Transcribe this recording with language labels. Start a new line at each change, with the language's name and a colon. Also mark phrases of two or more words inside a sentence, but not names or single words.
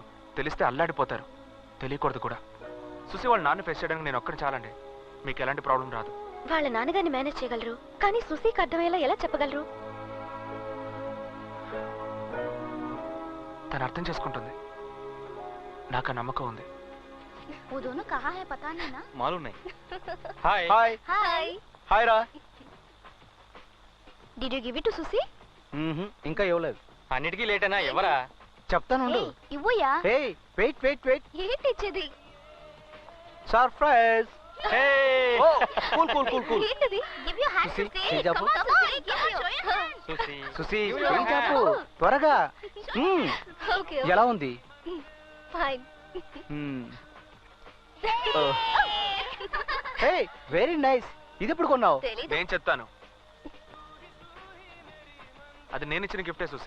Telugu: తెలిస్తే అల్లాడిపోతారు. తెలియకూడదు కూడా. సుశీ వాళ్ళ నాన్న ఫేస్ చేయడానికి నేను ఒక్కడి చాలండి. మీకు ఎలాంటి ప్రాబ్లం రాదు. వాళ్ళ నాన్నగారిని మేనేజ్ చేయగలరు, కానీ సుశీకి అర్థమయ్యేలా ఎలా చెప్పగలరు? తను అర్థం చేసుకుంటుంది. నాకు ఆ నమ్మకం ఉంది.
Hindi: वो दोनों कहाँ है पता नहीं ना? मालूम नहीं. हाय हाय हाय
Telugu: हाय రా.
English: Did you give it to Susi?
Telugu: ఇంకా ఇవ్వలేదు. అన్నిటికీ లేట్ అయినా ఎవరా? చెప్తాను. ఇవ్వయా?
English: Hey wait wait wait.
Telugu: ఏంటి ఇచ్చేది?
English: Surprise. Hey oh cool cool cool cool.
Telugu: ఏంటిది?
English: Give your hand to see. Come on, give you.
Telugu: సుసి సుసి చెప్పు త్వరగా.
English: Okay.
Telugu: ఎలా ఉంది?
English: Fine. Hey very nice.
Telugu: ఇది ఎప్పుడు కొన్నావు? నేను చెప్తాను. అది నేను ఇచ్చిన గిఫ్టే సుసి.